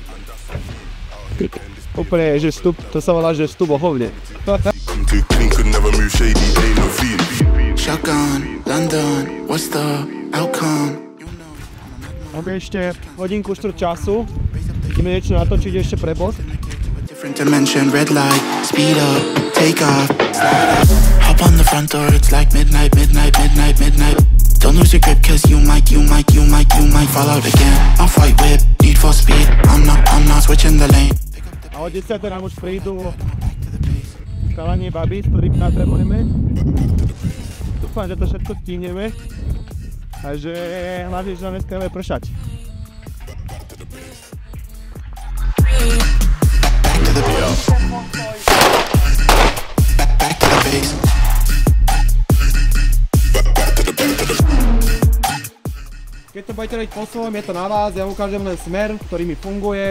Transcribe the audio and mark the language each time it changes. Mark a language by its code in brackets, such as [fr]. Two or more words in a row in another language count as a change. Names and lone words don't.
[sk] Úplne, že vstup, to sa volá, že vstup ohovne. Máme ešte hodinku štvrť času. Ideme niečo natočiť ešte pre boss. [en] Don't lose your grip cause you might fall out again. I'll fight with need for speed. I'm not switching the lane. [sk] A o 10 nám už prídu chalanie babi, s ktorými natrenujeme. Dúfam, že to všetko stihneme. A že hlavne, že nám dneska nebude pršať. Keď to budete robiť po svojom, je to na vás, ja ukážem len smer, ktorý mi funguje.